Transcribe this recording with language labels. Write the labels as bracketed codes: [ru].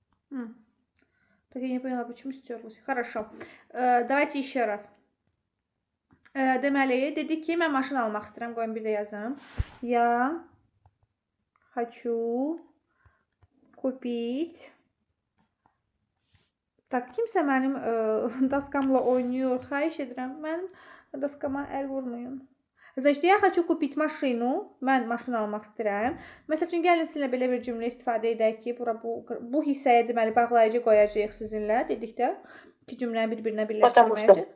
[ru] Так я не поняла, почему стерлось. Хорошо. Давайте еще раз. [az] Deməli, dedik ki, mən maşın almaq istəyirəm. Qoyun bir də yazım. [ru] Я хочу купить. [az] Tak, kimsə mənim daskamla oynayır. Xahiş edirəm. Mənim daskama əl vurmayın. [ru] Значит, я хочу купить машину. [az] Mən maşın almaq istəyirəm. Məsəl üçün, gəlin sizinlə belə bir cümlə istifadə edək ki, bu hissəyə deməli bağlayıcı qoyacağıq sizinlə. Dedikdə iki cümləni bir-birinə birləşdirməyəcək.